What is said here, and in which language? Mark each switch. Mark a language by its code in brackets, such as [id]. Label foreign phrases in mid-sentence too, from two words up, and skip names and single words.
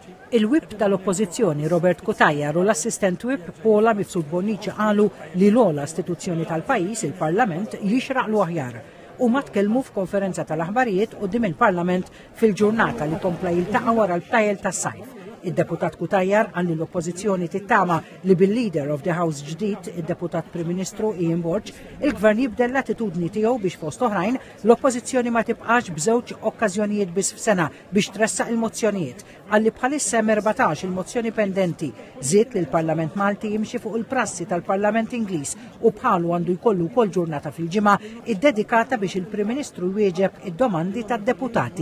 [mt] Il-whip tal-oppożizzjoni Robert Kutajjar u l-assistent whip Paula Mifsud Bonnici qalu li l-ogħla istituzzjoni tal-pajjiż, il-Parlament, jixraq l-aħjar u ma tkellmu f'konferenza tal-aħbarijiet quddiem il-Parlament fil-ġurnata li kompla jiltaqa' wara l-btajjel tas-sajf. Id-deputat Kutajjar għal l-oppożizzjoni tittama li bil- [en] leader of the House [mt] ġdid, id-deputat Prim Ministru Ian Borg, il-Gvern jibdel l-attitudni tiegħu biex fost oħrajn l-oppożizzjoni ma tibqax b'żewġ okkażjonijiet biss f'sena biex tressaq il-mozzjonijiet. Għalli bħalissa 14 il-mozzjoni pendenti żied li l-Parlament Malti jimxi fuq il-prassi tal-Parlament Ingliż u bħalu għandu jkollu wkoll ġurnata fil-ġimgħa iddedikata biex il-Prim Ministru jwieġeb id-domandi tad-deputati.